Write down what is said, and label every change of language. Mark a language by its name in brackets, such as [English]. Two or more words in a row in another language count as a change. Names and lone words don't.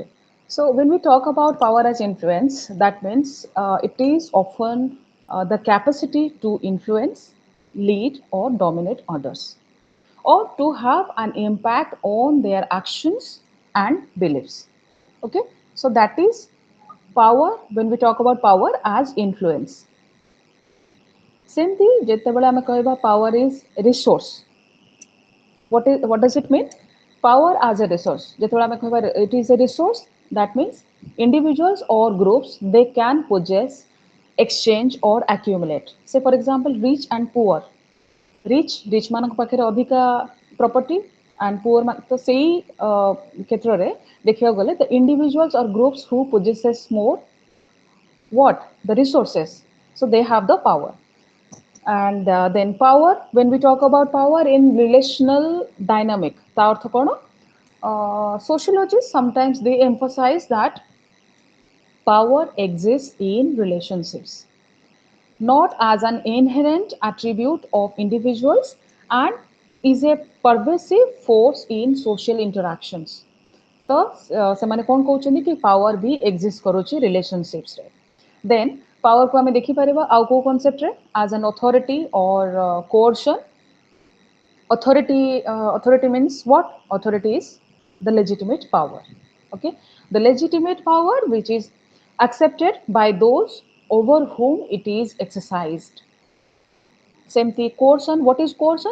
[English] So when we talk about power as influence, that means it is often the capacity to influence, lead, or dominate others, or to have an impact on their actions and beliefs. Okay. So that is power when we talk about power as influence. [Odia] ସେମିତି ଯେତେବେଳେ ଆମେ କହିବା [English] power is resource, what does it mean? Power as a resource. [Odia] ଯେତେବେଳେ ଆମେ କହିବା [English] it is a resource, that means individuals or groups they can possess, exchange or accumulate. Say for example, rich and poor. rich [Odia] ମାନଙ୍କ ପାଖରେ ଅଧିକା [English] property and poor [Odia] ତ ସେଇ କ୍ଷେତ୍ରରେ ଦେଖିବାକୁ ଗଲେ [English] the individuals or groups who possesses more what the resources, so they have the power. And then power, when we talk about power in relational dynamic, [Odia] ତା ଅର୍ଥ କ'ଣ? [English] Sociologists sometimes they emphasize that power exists in relationships, not as an inherent attribute of individuals, and is a pervasive force in social interactions. [Odia] ତ ସେମାନେ କ'ଣ କହୁଛନ୍ତି କି ପାୱାର ବି ଏକ୍ଜିଷ୍ଟ କରୁଛି ରିଲେସନସିପ୍ସରେ. ଦେନ୍ ପାୱାରକୁ ଆମେ ଦେଖିପାରିବା ଆଉ କୋଉ କନସେପ୍ଟରେ [English] as an authority or coercion. Authority means what? Authority is the legitimate power. Okay, the legitimate power which is accepted by those over whom it is exercised. ସେମିତି coercion, what is coercion?